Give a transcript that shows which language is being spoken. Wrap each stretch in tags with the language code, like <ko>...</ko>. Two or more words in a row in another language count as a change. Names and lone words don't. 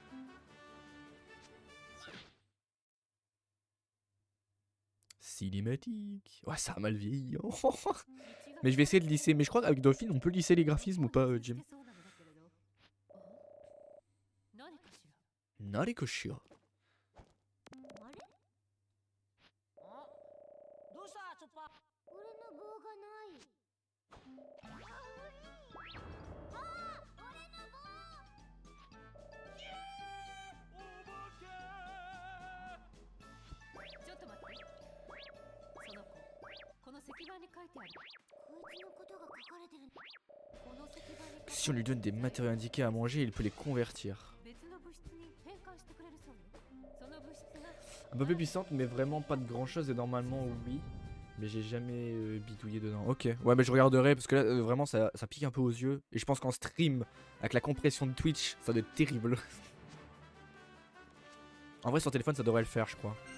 <fr>Cinématique. Ouais ça a mal vieilli. Mais je vais essayer de lisser. Mais je crois qu'avec Dolphin on peut lisser les graphismes ou pas Jim? Narikoshia.</fr> <ja>どうしたチョッパー。俺の棒がない。ちょっと待って。その子、この石板に書いてある。こいつのことが書かれてる。この石板に</ja> <fr>Si on lui donne des matériaux indiqués à manger, il peut les convertir.</fr> <ja>別の物質に変換してくれるそうよ。その物質が</ja> <fr>Un peu plus puissante, mais vraiment pas de grand chose. Et normalement, oui. Mais j'ai jamais bidouillé dedans. Ok, ouais, mais je regarderai parce que là, vraiment, ça pique un peu aux yeux. Et je pense qu'en stream, avec la compression de Twitch, ça doit être terrible. En vrai, sur téléphone, ça devrait le faire, je crois.</fr>